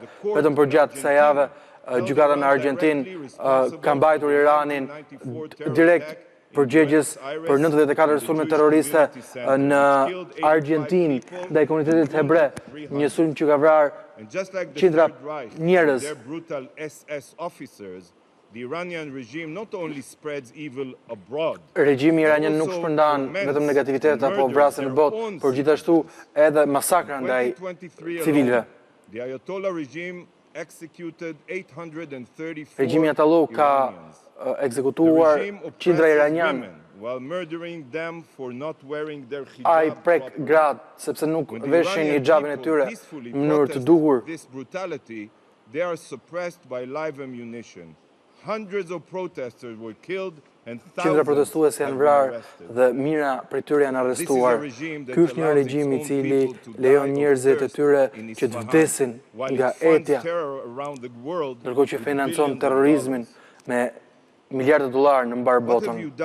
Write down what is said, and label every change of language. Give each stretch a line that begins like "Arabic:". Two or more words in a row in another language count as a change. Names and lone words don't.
Albanian: Vetëm për gjatë kësaj jave, gjykata në Argjentinë ka mbajtur Iranin direkt përgjegjës për 94 sulme terroriste në Argjentinë ndaj komunitetit hebre, një sulm që ka vrarë qindra njerëz.
English: the Iranian regime not only spreads evil abroad,
Albanian: Regjimi iranian nuk shpërndan vetëm negativitet apo vrasje në botë, por gjithashtu edhe masakra ndaj civilëve.
English: The Ayatollah regime executed 834
Albanian: Regjimi Ayatollah ka ekzekutuar qindra iranian.
English: While murdering them for not wearing their hijab.
Albanian: Ai prek gratë sepse nuk veshin hijabin e tyre në mënyrë të duhur.
English: This brutality, they are suppressed by live ammunition. Hundreds of protesters were killed and
Albanian: Qindra
English: thousands
Albanian: protestuese janë vrarë dhe mijëra prej tyre janë arrestuar. Ky është një regjim i cili lejon njerëzit e tyre që të vdesin nga etja, ndërkohë që financon terrorizmin me miliardë dollar në mbar botën.